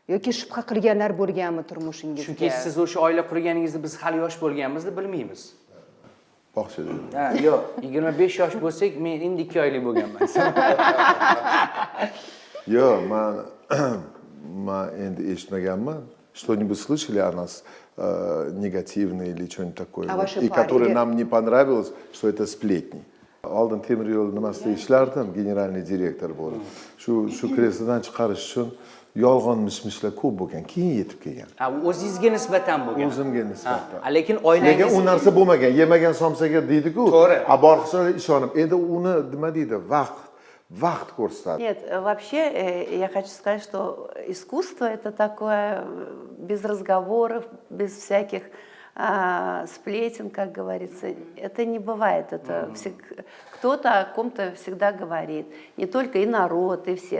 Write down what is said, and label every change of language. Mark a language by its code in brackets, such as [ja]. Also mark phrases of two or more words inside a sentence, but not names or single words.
[uz] yoki shubha qilganlar bo'lganmi turmushingizga? Chunki siz o'sha oila qurganingizda biz hali yosh bo'lganmiz deb bilmaymiz. Boqchida. Ha, yo'q, 25 yosh bo'lsak, men endi 2 oylik bo'lganman. Yo'q, man endi eshitmaganman. [ru] Что-нибудь слышали о нас негативное или что-нибудь такое? А Вот. ваши И паре? которое нам не понравилось, что это сплетни. [uz] Oldin temir yo'l nimasida ishlardim, [ru] генеральный директор [uz] bo'lib. Shu kreslodan chiqarish uchun yolg'on mishmishlar ko'p bo'lgan, keyin yetib kelgan. Ha, o'zingizga nisbatan bo'lgan. O'zimga nisbatan. Ha, lekin Lekin oilangiz u narsa bo'lmagan, yemagan somsaga deydi-ku. To'g'ri. A borishlar ishonib, endi uni nima deydi, vaqt ko'rsatadi. [ru] Нет, вообще я хочу сказать, что искусство это такое без разговоров, без всяких сплетен, как говорится. Это не бывает. Это кто-то о ком-то всегда говорит. Не только и народ, и все.